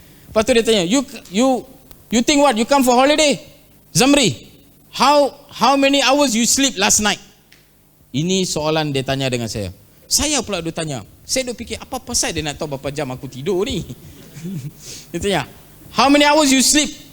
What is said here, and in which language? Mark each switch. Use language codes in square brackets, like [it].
[ms] Lepas tu dia tanya, [en] you think what? You come for holiday? Zamri, how many hours you sleep last night? [ms] Ini soalan dia tanya dengan saya. Saya pula dia tanya. Saya duk fikir, apa pasal dia nak tahu berapa jam aku tidur ni? Dia tanya, [en] how many hours you sleep?